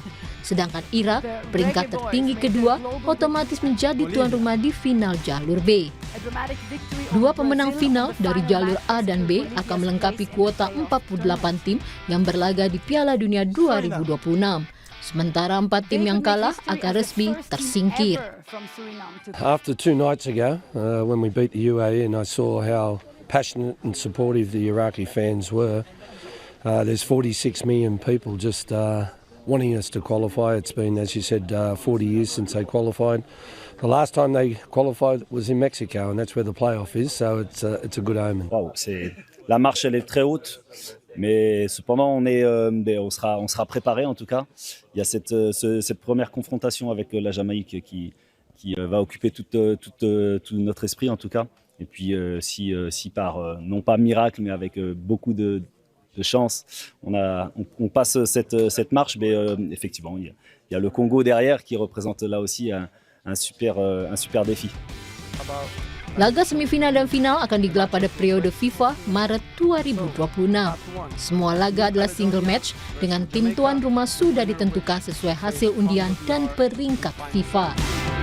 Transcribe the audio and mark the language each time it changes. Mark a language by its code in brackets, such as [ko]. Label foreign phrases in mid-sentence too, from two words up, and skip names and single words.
[id] Sedangkan Irak, peringkat tertinggi kedua, otomatis menjadi tuan rumah di final jalur B. 2 pemenang final dari jalur A dan B akan melengkapi kuota 48 tim yang berlaga di Piala Dunia 2026. Sementara 4 tim yang kalah akan resmi tersingkir. [en] After 2 nights ago, when we beat the UAE and I saw how passionate and supportive the Iraqi fans were, there's 46 million people just wanting us to qualify. It's been, as you said, 40 years since they qualified. The last time they qualified was in Mexico, and that's where the playoff is, so it's a good omen. [fr] Wow, la marche elle est très haute. Mais cependant, on sera préparé en tout cas. Il y a cette première confrontation avec la Jamaïque qui va occuper tout notre esprit en tout cas. Et puis si par, non pas miracle, mais avec beaucoup de chance, on passe cette marche, mais effectivement, il y a le Congo derrière qui représente là aussi un super défi. [id] Laga semifinal dan final akan digelar pada periode FIFA Maret 2026. Semua laga adalah [en] single match [id] dengan tim tuan rumah sudah ditentukan sesuai hasil undian dan peringkat FIFA.